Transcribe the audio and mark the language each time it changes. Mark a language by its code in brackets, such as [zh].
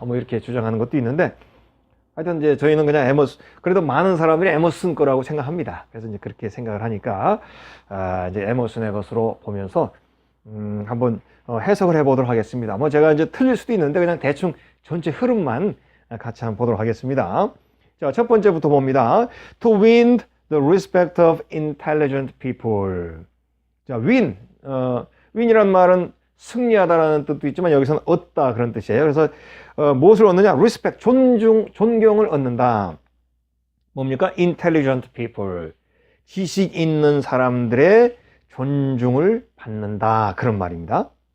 [ko] 뭐 이렇게 주장하는 것도 있는데, 하여튼 이제 저희는 그냥 그래도 많은 사람들이 에머슨 거라고 생각합니다. 그래서 이제 그렇게 생각을 하니까, 이제 에머슨의 것으로 보면서, 한번 해석을 해보도록 하겠습니다. 뭐 제가 이제 틀릴 수도 있는데 그냥 대충 전체 흐름만 같이 한번 보도록 하겠습니다. 자, 첫 번째부터 봅니다. [en] To win the respect of intelligent people. [ko] 자, win이란 말은 승리하다라는 뜻도 있지만 여기서는 얻다 그런 뜻이에요. 그래서 무엇을 얻느냐? respect, 존경을 얻는다. 뭡니까? [en] intelligent people. [ko] 지식 있는 사람들의 존중을 받는다. 그런 말입니다.